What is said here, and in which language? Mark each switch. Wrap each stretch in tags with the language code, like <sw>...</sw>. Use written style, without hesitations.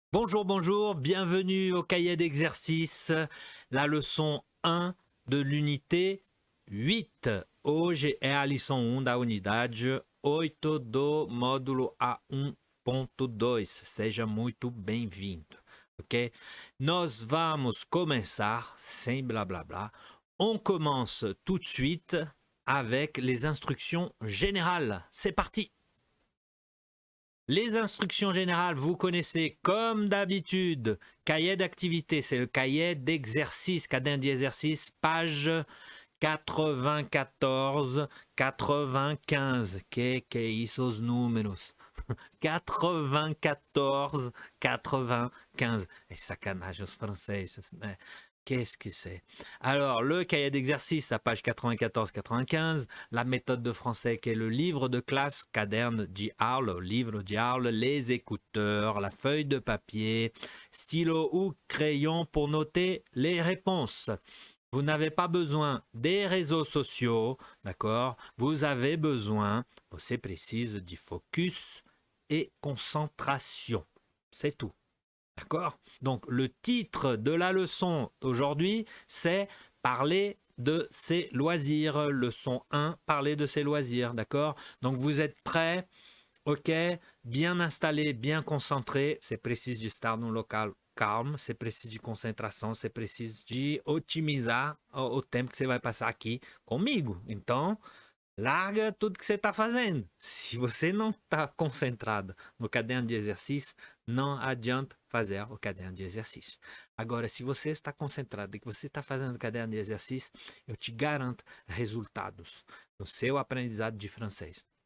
<fr>Bonjour, bonjour, bienvenue au cahier d'exercice, la leçon 1 de l'unité 8.</fr> <pt>Hoje é a lição 1 da unidade 8 do módulo A1.2. Seja muito bem-vindo, ok? Nós vamos começar, sem blá blá blá,</pt> <fr>on commence tout de suite avec les instructions générales. C'est parti! Les instructions générales, vous connaissez comme d'habitude. Cahier d'activité, c'est le cahier d'exercice,</fr> <pt>caderno de exercice,</pt> <fr>page 94, 95.</fr> <pt>Que é isso os números? 94, 95. É sacanagem os franceses, né?</pt> <fr>Qu'est-ce que c'est? Alors, le cahier d'exercice à page 94-95, la méthode de français qui est le livre de classe,</fr> <pt>caderne de aula, livre de aula,</pt> <fr>les écouteurs, la feuille de papier, stylo ou crayon pour noter les réponses. Vous n'avez pas besoin des réseaux sociaux, d'accord? Vous avez besoin, c'est précise, du focus et concentration. C'est tout. D'accord? Donc, le titre de la leçon d'aujourd'hui, c'est « Parler de ses loisirs ». Leçon 1, « Parler de ses loisirs ». D'accord? Donc, vous êtes prêts? OK? Bien installé, bien concentré. C'est précis de</fr> <pt>estar num local calmo.</pt> <fr>C'est précis de</fr> <pt>concentração.</pt> <fr>C'est précis de</fr> <pt>otimizar o tempo que você vai passar aqui comigo. Então, larga tudo que você está fazendo. Se você não está concentrado no caderno de exercício, não adianta fazer o caderno de exercício. Agora, se você está concentrado e que você está fazendo o caderno de exercício, eu te garanto resultados no seu aprendizado de francês.</pt>